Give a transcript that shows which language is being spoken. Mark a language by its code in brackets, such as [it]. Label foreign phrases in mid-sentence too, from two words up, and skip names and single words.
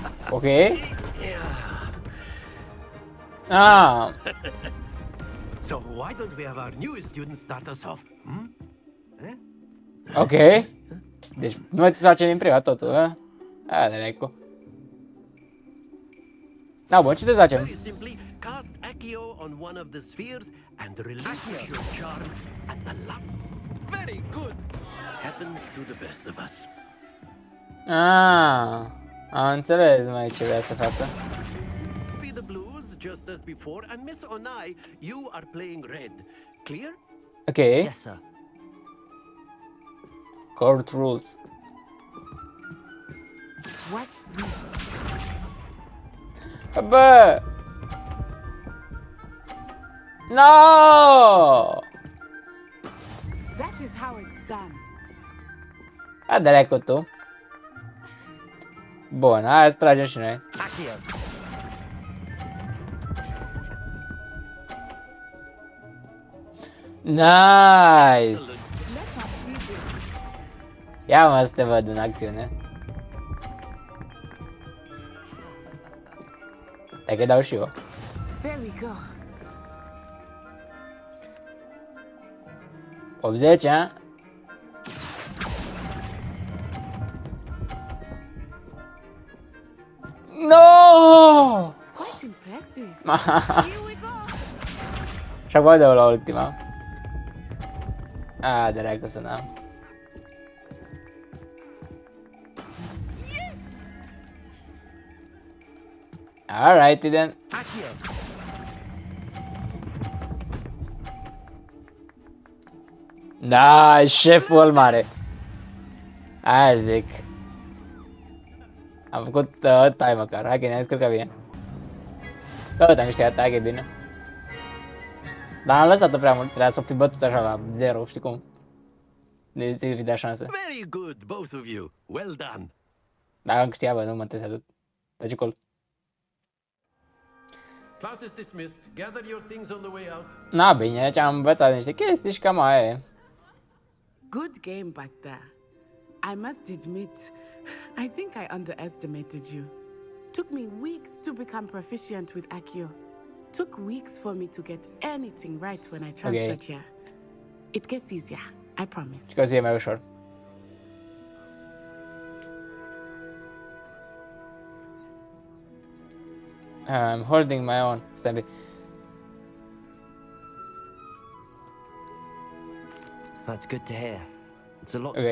[en] Ok. Ah, So why don't we have our newest student start us off? ok. [ro] Deci noi să facem din prima totul, a? Dracu. Da, bun, ce te facem? [en] Very simply, cast Accio on one of the spheres and relinquish your charm at the lap. Very good. Happens to the best of us. [ro] Ah, am înțeles mai ce vrea să facă. [en] Be the blues just as before, and Miss Onai, you are playing red. Clear? Ok. Yes, sir. Court rules. Watch this. [ro] Bă! No! [en] That is how it's done. [ro] A dracu tu. Bun, hai să tragem și noi. [en] Accio. Nice! Let us see this. [ro] Ia mă să te văd în acțiune. Hai că dau și eu. [en] There we go. [ro] 80, a? [en] No! Quite impressive. Here we go. [ro] Și acum dau la ultima. A, dracu să n-am. [en] Alrighty then. Accio. [ro] Da, șeful mare. Aia zic. Am făcut tai măcar, hai că ne-am descurcat bine. Tot am câștigat, hai că e bine. Dar am lăsat-o prea mult, trebuia să fi bătut așa la 0, știi cum? De ți fi dat șansă. [en] Very good, both of you. Well done. [ro] Dar am câștigat, bă, nu mă trebuie atât. Deci acolo. [en] Class is dismissed. Gather your things on the way out. [ro] Na, bine, deci am învățat niște chestii și cam aia e. [en] Good game back there. I must admit, I think I underestimated you. Took me weeks to become proficient with Accio. Took weeks for me to get anything right when I transferred here. It gets easier, I promise. [ro] Și că o să e mai ușor. [en] I'm holding my own. [ro] Stai un pic. [en] That's good to hear. It's a lot to